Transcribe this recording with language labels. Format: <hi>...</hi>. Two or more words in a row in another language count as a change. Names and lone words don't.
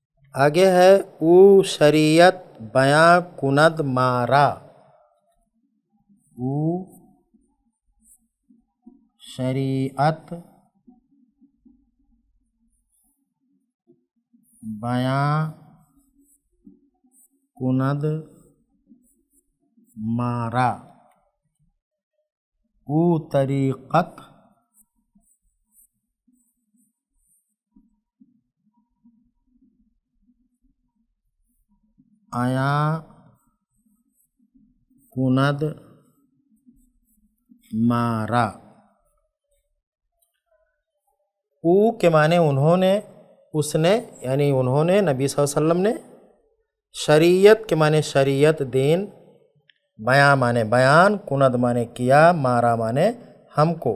<ur>آگے ہے</ur> <fa>او شریعت بیاں کند مارا، او شریعت بیاں کند مارا، او طریقت آیا کند مارا۔</fa> <ur>او کے معنی انہوں نے، اس نے، یعنی انہوں نے، نبی</ur> <ar>صلی اللہ علیہ وسلم</ar> <ur>نے۔ شریعت کے معنی شریعت دین، بیاں معنی بیان، کند معنی کیا، مارا معنی ہم کو۔</ur>